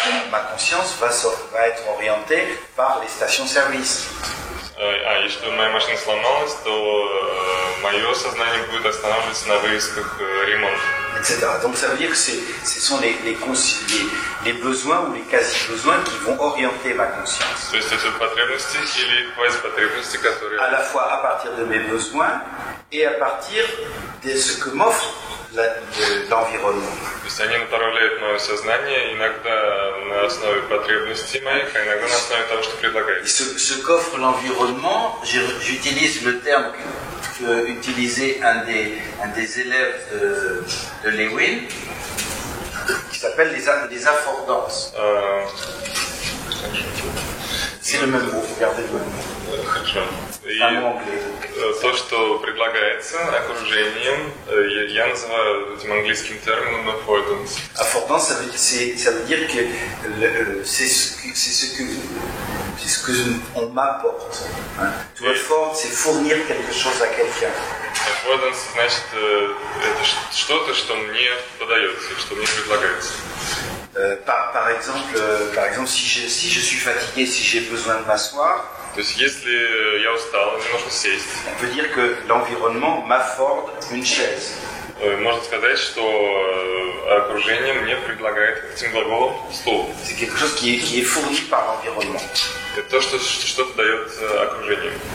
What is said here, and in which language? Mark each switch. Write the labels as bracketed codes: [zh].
[fr] ma conscience va être orientée par les stations-service. [ru] Если моя машина сломалась, то мое сознание будет останавливаться на вывесках ремонта. [fr] Etc. Donc ça veut dire que ce sont les besoins ou les quasi-besoins qui vont orienter ma conscience. [ru] То есть это потребности или квазипотребности, которые... [fr] À la fois à partir de mes besoins et à partir de ce que m'offre l'environnement. [ru] То есть они направляют мое сознание иногда на основе потребностей моих, а иногда на основе того, что предлагается. [fr] Ce qu'offre l'environnement, j'utilise le terme qu'utilisait un des élèves de Lewin, qui s'appelle les affordances. C'est le même mot, regardez le même mot. [ru] Хорошо. И [fr] Un mot anglais. [ru] то, что предлагается окружением, я называю этим английским термином affordance. [fr] Affordance, ça veut dire que c'est ce que on m'apporte. Hein. To afford, c'est fournir quelque chose à quelqu'un. [ru] Affordance значит это что-то, что мне подается, что мне предлагается. [fr] Par exemple, si je suis fatigué, si j'ai besoin de m'asseoir, [ru] То есть, если я устал, мне нужно сесть. [fr] on peut dire que l'environnement m'afforde une chaise. [ru] Можно сказать, что окружение мне предлагает этим глаголом стул. [fr] C'est quelque chose qui est fourni par l'environnement. [ru] Это то, что что-то дает окружение.